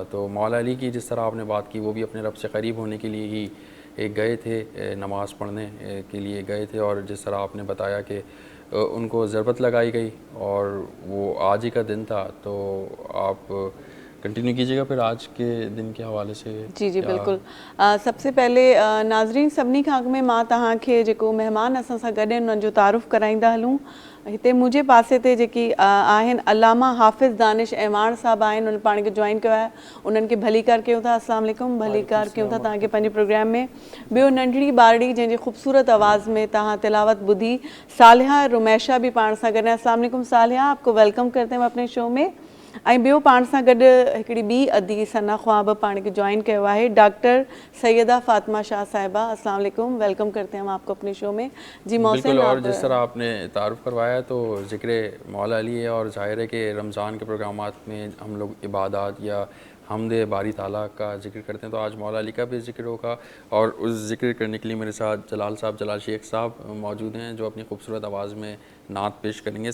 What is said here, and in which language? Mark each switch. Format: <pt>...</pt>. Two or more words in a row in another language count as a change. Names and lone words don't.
<ur>تو مولا علی کی جس طرح آپ نے بات کی، وہ بھی اپنے رب سے قریب ہونے کے لیے ہی ایک گئے تھے، نماز پڑھنے کے لیے گئے تھے. اور جس طرح آپ نے بتایا کہ ان کو ضربت لگائی گئی اور وہ آج ہی کا دن تھا، تو آپ کنٹینیو کیجیے گا پھر آج کے دن کے حوالے سے. جی جی بالکل.</ur> <sd>सबसे पहले नाज़रीन सभिनी खां अॻु में मां तव्हांखे जेको महिमान असां सां गॾु आहिनि उन्हनि जो तारुफ़ कराईंदा हलूं। हिते मुंहिंजे पासे ते जेकी आहिनि अलामा हाफ़िज़ दानिश ऐवान साहब आहिनि, उन्हनि पाण खे जॉइन कयो आहे। उन्हनि खे भलीकार कयूं था।</sd> <ar>السلام علیکم,</ar> <sd>भलीकार कयूं था तव्हांखे पंहिंजे प्रोग्राम में। ॿियो नंढड़ी ॿारड़ी जंहिंजी ख़ूबसूरत आवाज़ में तव्हां तिलावत ॿुधी, सालिहा रुमैशा भी पाण सां गॾु आहे।</sd> <ar>السلام علیکم</ar> <ur>صالحہ، آپ کو ویلکم کرتے ہیں اپنے شو میں.</ur> <sd>ऐं ॿियो पाण सां गॾु हिकिड़ी ॿी अदी सना ख्वाब पाण खे जॉइन कयो आहे, डॉक्टर सैयदा फ़ातिमा शाह साहिबा।</sd> <ar>السلام علیکم,</ar> <ur>ویلکم کرتے ہیں ہم آپ کو اپنے شو میں. جی محسن, بالکل. اور جس طرح آپ نے تعارف کروایا تو ذکر مولا علی ہے، اور ظاہر ہے کہ رمضان کے پروگرامات میں ہم لوگ عبادت یا حمدِ باری تعالیٰ کا ذکر کرتے ہیں، تو آج مولا علی کا بھی ذکر ہوگا. اور اس ذکر کرنے کے لیے میرے ساتھ جلال صاحب، جلال شیخ صاحب موجود ہیں، جو اپنی خوبصورت آواز میں نعت پیش کریں گے.</ur>